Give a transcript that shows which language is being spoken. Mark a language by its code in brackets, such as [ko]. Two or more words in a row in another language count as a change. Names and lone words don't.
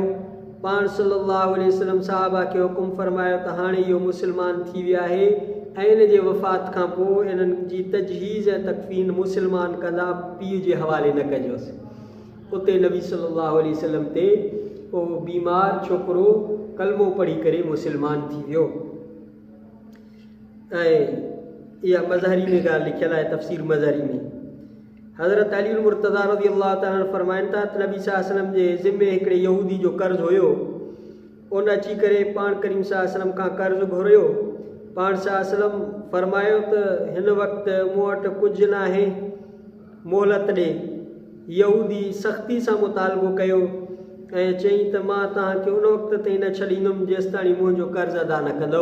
[sd] पाण [ar] صلى الله عليه وسلم [sd] साहबा खे हुकुम फरमायो त हाणे इहो मुस्लमान थी वियो आहे ऐं इन जे वफ़ात खां पोइ इन्हनि जी तजहीज़ ऐं तकफ़ीन मुस्लमान कंदा, पीउ जे हवाले न कजोसि। उते नबी [ar] صلى الله عليه وسلم [sd] ते उहो बीमार छोकिरो कलमो पढ़ी करे मुस्लमान थी वियो। ऐं इहा मज़हरी में ॻाल्हि लिखियलु आहे, तफ़सीर मज़हरी में। हज़रत अली मुर्तज़ा [ar] رضي الله تعالى عنه [sd] फरमाइनि था त नबी [ar] صلى الله عليه وسلم [sd] जे ज़िम्मे हिकिड़े यहूदी जो कर्ज़ु हुयो। उन अची करे पाण करीम [ar] صلى الله عليه وسلم [sd] खां कर्ज़ु घुरियो। पाण [ar] صلى الله عليه وسلم [sd] फरमायो त हिन वक़्तु मूं वटि कुझु न आहे, मोहलत ॾे। यहूदी सख़्ती सां मुतालबो कयो ऐं चयईं त मां तव्हांखे उन वक़्त ताईं न छॾींदुमि जेसि ताईं मुंहिंजो कर्ज़ु अदा न कंदो।